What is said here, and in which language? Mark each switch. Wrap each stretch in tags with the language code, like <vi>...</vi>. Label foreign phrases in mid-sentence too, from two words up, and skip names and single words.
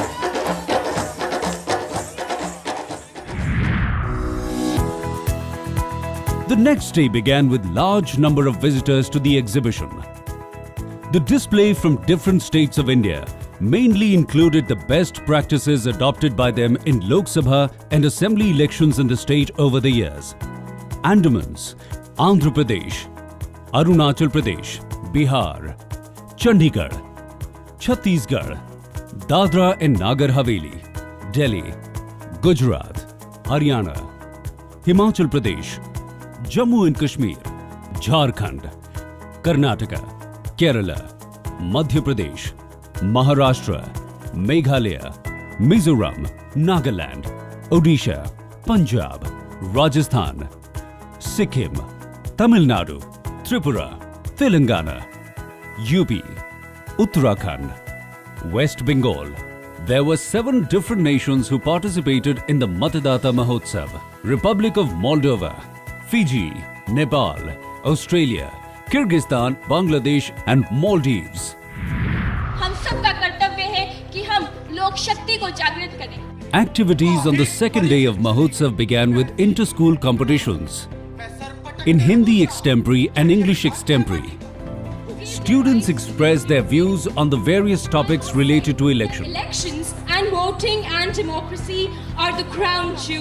<en>The next day began with large number of visitors to the exhibition. The display from different states of India mainly included the best practices adopted by them in Lok Sabha and Assembly elections in the state over the years. Andamans, Andhra Pradesh, Arunachal Pradesh, Bihar, Chandigarh, Chhattisgarh, Dadra and Nagar Haveli, Delhi, Gujarat, Haryana, Himachal Pradesh, Jammu and Kashmir, Jharkhand, Karnataka, Kerala, Madhya Pradesh, Maharashtra, Meghalaya, Mizoram, Nagaland, Odisha, Punjab, Rajasthan, Sikkim, Tamil Nadu, Tripura, Telangana, UP, Uttarakhand, West Bengal. There were 7 different nations who participated in the Matdaata Mahotsav: Republic of Moldova, Fiji, Nepal, Australia, Kyrgyzstan, Bangladesh and Maldives.</en> <hi>हम सबका कर्तव्य है कि हम लोक शक्ति को जागृत करें.</hi> <en>Activities on the second day of Mahotsav began with inter-school competitions in Hindi extempore and English extempore. Students expressed their views on the various topics related to election. Elections and voting and democracy are the crown jewel.</en>